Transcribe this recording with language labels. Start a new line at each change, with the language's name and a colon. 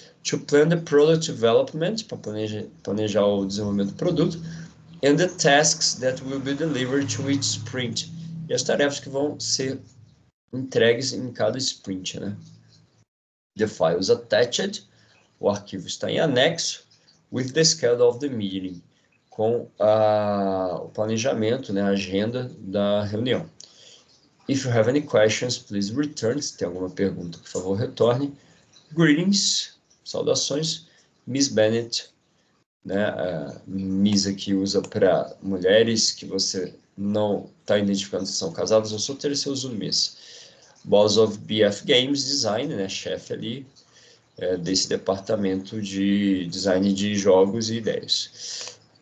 English: To plan the product development,
Portuguese: para planejar o desenvolvimento do produto,
English: and the tasks that will be delivered to each sprint,
Portuguese: e as tarefas que vão ser entregues em cada sprint, né?
English: The files attached,
Portuguese: o arquivo está em anexo,
English: with the schedule of the meeting,
Portuguese: com o planejamento, né, a agenda da reunião.
English: If you have any questions, please return.
Portuguese: Se tem alguma pergunta, por favor, retorne. Greetings, saudações, Miss Bennett, né? Miss aqui usa para mulheres que você não está identificando se são casadas ou solteiras, você usa o Miss.
English: Boss of BF Games Design,
Portuguese: né? Chefe ali desse departamento de design de jogos e ideias.